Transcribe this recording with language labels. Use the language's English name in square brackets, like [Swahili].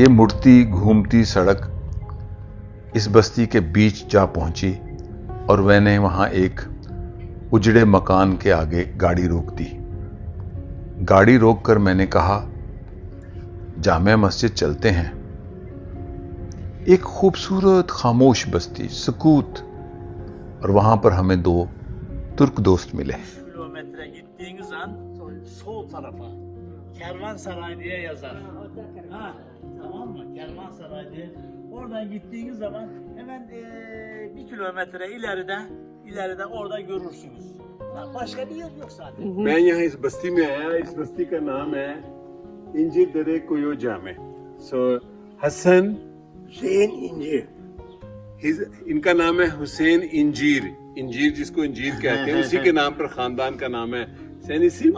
[Hindi] ये मुड़ती घूमती सड़क इस बस्ती के बीच जा पहुंची, और मैंने वहां एक उजड़े मकान के आगे गाड़ी रोक दी। गाड़ी रोककर मैंने कहा, जामे मस्जिद चलते हैं। एक खूबसूरत खामोश बस्ती, सुकूत, और वहां पर हमें 2 तुर्क दोस्त मिले। [Turkish] Kilometre gittiğiniz an sol tarafa Kervansaray diye yazar. Ha, tamam mı? Kervansaray diye. Oradan gittiğiniz zaman hemen 1 kilometre ileride orada görürsünüz. Başka bir yer yok zaten. [Hindi] मैं यहाँ इस बस्ती में आया। इस बस्ती का नाम है इंजीर दरे कोयो जामे। सो हसन Hüseyin İnci. इनका नाम है हुसैन इंजीर। इंजीर जिसको इंजीर कहते हैं, उसी के नाम पर खानदान का नाम है सैनिसी